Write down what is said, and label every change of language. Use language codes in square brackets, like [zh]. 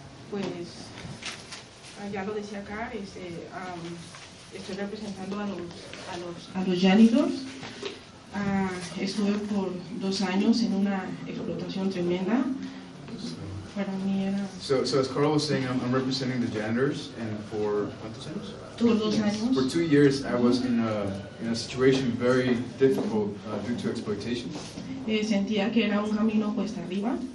[es] Pues ya lo decía acá, estoy representando a los janitors. Estuve por 2 años en una explotación tremenda. Para mí era... [en] So as Carl was saying, I'm representing the janitors, and for [es] ¿cuántos años? Todos 2 años. [en] For 2 years, I was in a situation very difficult due to exploitation. [es] Sentía que era un camino cuesta arriba.